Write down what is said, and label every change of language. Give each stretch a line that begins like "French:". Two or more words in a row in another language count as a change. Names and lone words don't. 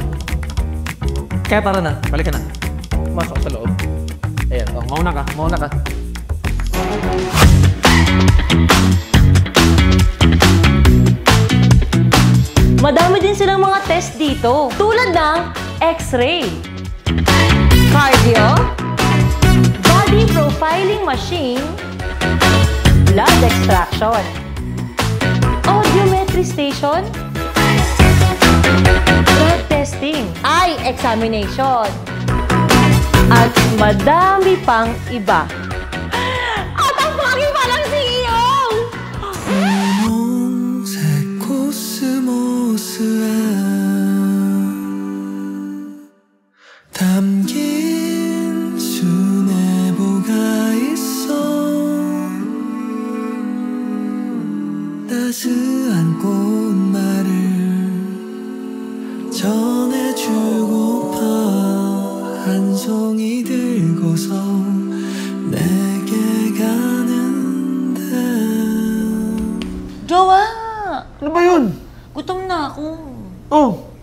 Filipino: Kaya tara na, balik ka na. Pumasok sa loob. Ayan, mauna ka. Madami din silang mga test dito. Tulad ng
English: X-ray, cardio, body profiling machine, blood extraction, audiometry station, drug testing, eye examination,
Filipino: at madami pang iba. At ang pagi pa lang CEO!
Korean: 담긴 수뇌보가 있어 따스한 꽃말을 전해주고파 한 송이 들고서 내게 가는데
Filipino: Jowa! Ano ba yun? Gutom na ako. Oh!